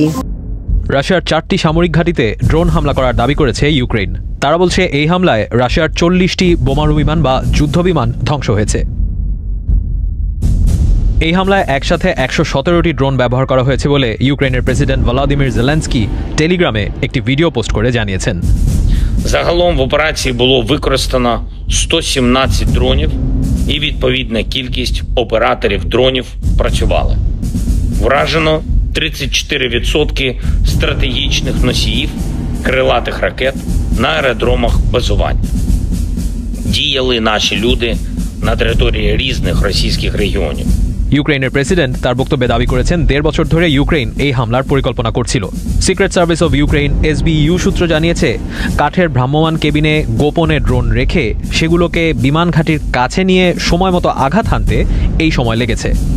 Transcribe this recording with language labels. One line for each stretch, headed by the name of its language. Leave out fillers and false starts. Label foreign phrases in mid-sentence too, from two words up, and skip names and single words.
Bangla: রাশিয়ার 4টি সামরিক ঘাঁটিতে ড্রোন হামলা করার দাবি করেছে ইউক্রেন। তারা বলছে এই হামলায় রাশিয়ার 40টি বোমারু বিমান বা যুদ্ধবিমান ধ্বংস হয়েছে। এই হামলায় একসাথে 117টি ড্রোন ব্যবহার করা হয়েছে বলে ইউক্রেনের প্রেসিডেন্ট ভলোদিমির জেলেনস্কি টেলিগ্রামে একটি ভিডিও পোস্ট করে জানিয়েছেন।
Ukrainian: Загалом в операції було використано 117 дронів і відповідна кількість операторів дронів працювали. Вражено 34% стратегічних носіїв крилатих ракет на аеродромах базування. Діяли наші люди на території різних російських регіонів.
Bangla: ইউক্রেনের প্রেসিডেন্ট তার বক্তব্যে দাবি করেছেন 1.5 বছর ধরে ইউক্রেন এই হামলার পরিকল্পনা করছিল। সিক্রেট সার্ভিস অব ইউক্রেন এসবিইউ সূত্র জানিয়েছে, কাঠের ভ্রাম্যমাণ কেবিনে গোপনে ড্রোন রেখে সেগুলোকে বিমান ঘাঁটির কাছে নিয়ে সময় মতো আঘাত হানতে এই সময় লেগেছে।